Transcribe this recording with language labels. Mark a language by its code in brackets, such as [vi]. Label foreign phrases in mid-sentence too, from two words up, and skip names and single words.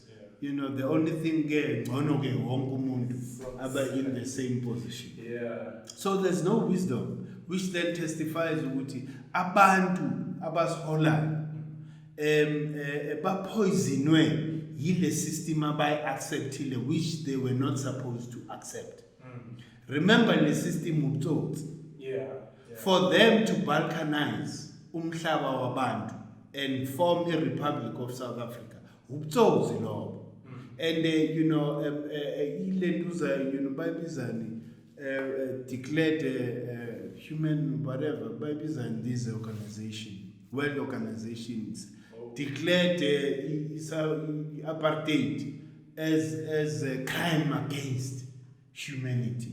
[en] The only thing are in the same position. So there's no wisdom, which then testifies [zu] ukuthi abantu abasiholayo bapoisonwe yile system abayi-acceptile, [en] which they were not supposed to accept. Remember the system ubutsotsi. For them to balkanize [zu] umhlaba wabantu [en] and form a Republic of South Africa, [zu] ubutsotsi lobo. [en] And bayibizani declared human whatever, bayibizani these organization, world organizations, declared apartheid as a crime against humanity.